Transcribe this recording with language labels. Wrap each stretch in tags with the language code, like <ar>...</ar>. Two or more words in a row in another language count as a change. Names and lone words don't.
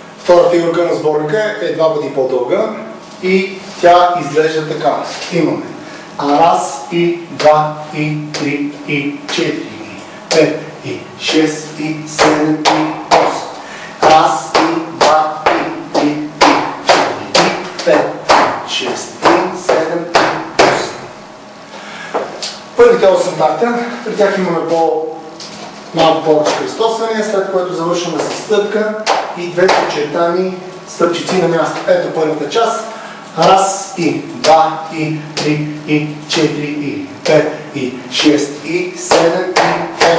<bg>Втора фигурка на сборника е 2 пъти по-дълга и тя изглежда така. Имаме раз и 2 и 3 и 4 и 5 и 6 и 7 и 8. Раз и 2 и 3 и 4 и 5 и 6 и 7 и 8. Първите 8 такта, при тях имаме малко повече кръстосвания, след което завършваме с стъпка и две подчертани стъпчици на място. Ето първата част. Раз и 2 и 3 и 4 и 5 и 6 и 7 и 8.</bg>